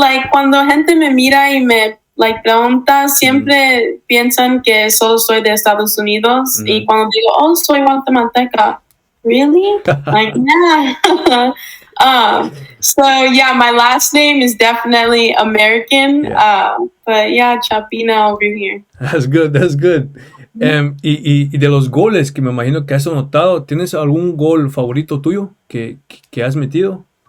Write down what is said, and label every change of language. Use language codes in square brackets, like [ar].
[es] Cuando gente me mira y me pregunta, siempre piensan que solo soy de Estados Unidos. Y cuando digo, soy guatemalteca, [en] really? Yeah. So yeah, my last name is definitely American. Yeah. But yeah, Chapina over here. That's good, that's good. [es] Y de los goles que me imagino que has anotado, ¿tienes algún gol favorito tuyo que has metido?